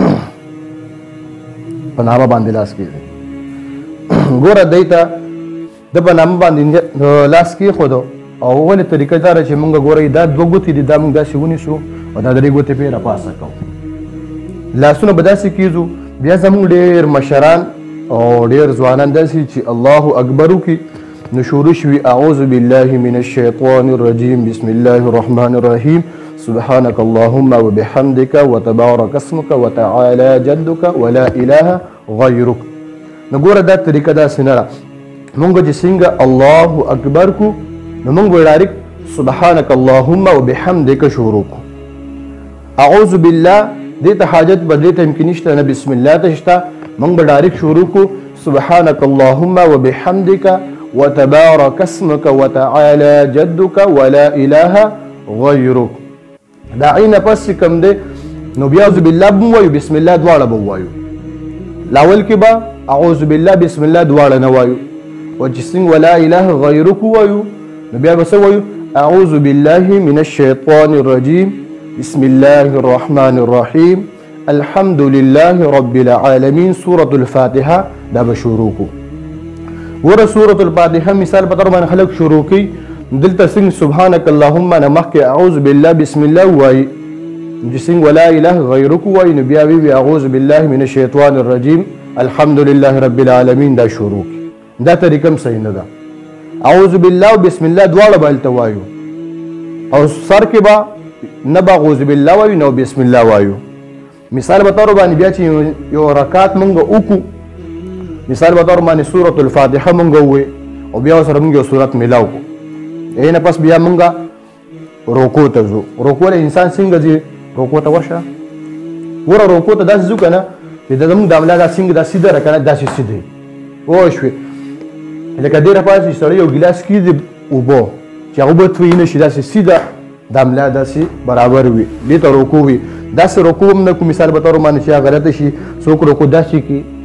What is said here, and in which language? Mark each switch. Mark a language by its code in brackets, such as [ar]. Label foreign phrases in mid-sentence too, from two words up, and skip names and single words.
[ps] په نامه باندې لاس کېږي ګوره دی ته د په نامه باندې لاس کېښودو او ولې طریقه دا ده چې مونږ ګورئ دا 2 ګوتې دي دا مونږ داسې ونیسو او دا 3 ګوتې پرې راپاسه کوو لاسونه به داسې کېږو بیا زموږ ډېر مشران او ډېر ځوانان داسې چې [ar] الله اکبر [ps] وکړي نو شروع شوي [ar] اعوذ بالله من الشیطان الرجیم بسم الله الرحمن الرحیم سبحانك اللهم وبحمدك وتبارك اسمك وتعالى جدك ولا اله غيرك [ps] نو ګوره دا طریقه داسې نه ده مونږ چې څنګه [ar] الله اکبر [ps] کو نو مونږ به ډایرکټ [ar] سبحانك اللهم وبحمدك [ps] شروع کو [ar] اعوذ بالله [ps] دې ته حاجت بدلې ته امکان نشته نه [ar] بسم الله [ps] ته شته مونږ به ډایرکټ شروع کو [ar] سبحانك اللهم وبحمدك وتبارك اسمك وتعالى جدك ولا اله غيرك [ps] دا عین پس کم دی نو بیا [ar] اعوذ بالله [ps] به وایو [ar] بسم الله [ps] دواړه به وایو لاول کې به [ar] اعوذ بالله بسم الله [ps] دواړه نه وایو او چې څنګه [ar] ولا اله غیرک [ps] وایو نو بیا به څه وایو [ar] اعوذ بالله من الشیطان الرجیم بسم الله الرحمن الرحیم الحمد لله رب العالمین [ps] سورة الفاتحه دا به شروع کو ګوره سورة الفاتحه مثال په طور باندې خلک شروع کوي دلته څنګه [ar] سبحانك اللهم [ps] نه مخکې [ar] اعوذ بالله بسم الله [ps] وایي چې څنګه [ar] ولا اله غیرک [ps] وایي نو بیا وی [ar] اعوذ بالله من الشیطان الرجیم الحمد لله رب العالمین [ps] دا شروع کی دا طریقه هم صحیح نه ده [ar] اعوذ بالله [ps] او [ar] بسم الله [ps] دواړه به هلته وایو او سر کې به نه به [ar] اعوذ بالله [ps] وایو نه [ar] بسم الله [ps] وایو مثال په طور باندې بیا چې یو رکعت مونږ وکړو مثال په طور باندې سورة الفاتحه مونږ ووایو او بیا سره مونږ یو سورت میلاو کړو نه پس بیا مونږه رکوع ته ځو رکوع له انسان څنګه ځي رکوع ته ورشه ګوره رکوع ته داسې ځو که نه چې زموږ د املا دا څنګه دا سیده را که نه داسې سیده پوه شوې لکه ډېره پاسې سړی یو ګلاس کېږي اوبه چې هغه به توی نه شي داسې سیده د املا داسې برابر وي دې ته رکوع وي داسې رکوع هم نه کوو مثال په طور باندې چې غلطه شي څوک رکوع داسې کړي